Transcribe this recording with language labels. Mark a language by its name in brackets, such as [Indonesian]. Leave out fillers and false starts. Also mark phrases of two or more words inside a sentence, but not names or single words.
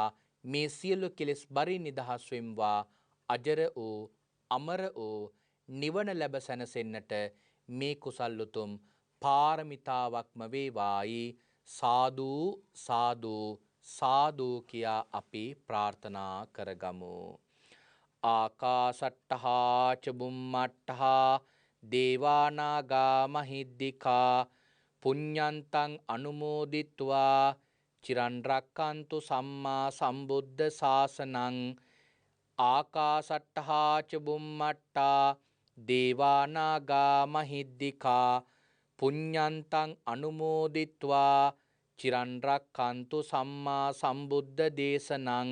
[Sinhala] මේ සියලු කෙලෙස් බරින් නිදහස් වෙම්වා. අජර වූ අමර වූ නිවන ලැබ සැනසෙන්නට මේ කුසල් උතුම් පාරමිතාවක්ම වේවායි සාදු සාදු සාදු කියා අපි ප්‍රාර්ථනා කරගමු. [Pali] ආකාසට්ටහා ච බුම්මට්ටහා දේවානාගා මහිද්దికා පුඤ්ඤන්තං අනුමෝදිත්වා චිරන් රැක්කන්තු සම්මා සම්බුද්ධ ශාසනං. ආකාසට්ටහා ච බුම්මට්ටා දේවානාගා මහිද්దికා පුඤ්ඤන්තං අනුමෝදිත්වා චිරන් රැක්කන්තු සම්මා සම්බුද්ධ දේශනං.